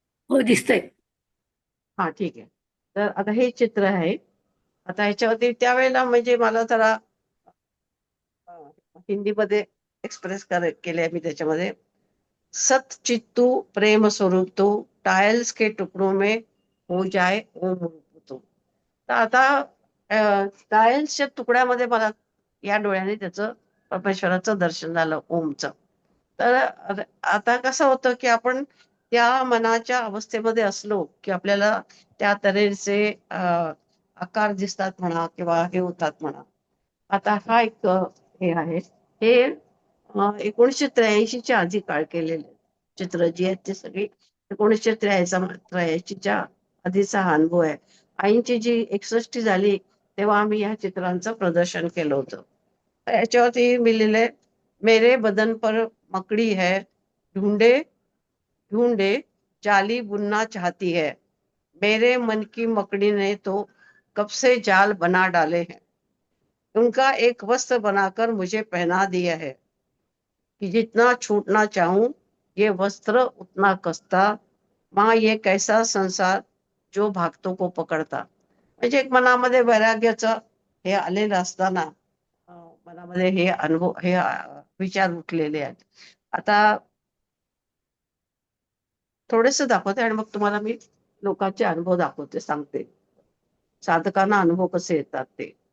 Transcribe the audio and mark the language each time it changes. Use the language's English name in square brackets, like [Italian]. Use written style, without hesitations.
[Marathi] हो, दिसतंय. हा, ठीक आहे. तर आता हे चित्र आहे. आता ह्याच्यावरती त्यावेळेला म्हणजे मला जरा अ, हिंदीमध्ये एक्सप्रेस केले मी त्याच्यामध्ये. [Hindi] सत चित्तू प्रेम स्वरूप तो टाइल्स के टुकड़ों में हो जाए ओम रूप तो. [Marathi] तर आता टाइल्सच्या तुकड्यामध्ये मला या डोळ्याने त्याचं परमेश्वराचं दर्शन झालं ओमचं. तर आता कसं होतं की आपण त्या मनाच्या अवस्थेमध्ये असलो की आपल्याला त्या तऱ्हेचे आकार दिसतात म्हणा किंवा हे होतात म्हणा. आता हा एक हे आहे. हे 1983 च्या आधी काळ केलेले चित्र जी आहेत ती सगळी 1983च्या आधीचा हा अनुभव आहे. आईंची जी 61 झाली तेव्हा आम्ही या चित्रांचं प्रदर्शन केलं होतं. [Hindi] तर याच्यावरती मी लिहिलंय, मेरे बदन पर मकड़ी है, ढूंढे ढूंढे जाली बुनना चाहती है, मेरे मन की मकड़ी ने तो कब से जाल बना डाले हैं, उनका एक वस्त्र बनाकर मुझे पहना दिया है कि जितना छूटना चाहूं ये वस्त्र उतना कसता, माँ ये कैसा संसार जो भागतो को पकडता. [Marathi] म्हणजे एक मनामध्ये वैराग्याचं हे आलेलं असताना अ, मनामध्ये हे अनुभव हे विचार उठलेले आहेत. आता थोडेसे दाखवते आणि मग तुम्हाला मी लोकांचे अनुभव दाखवते, सांगते साधकांना अनुभव कसे येतात ते.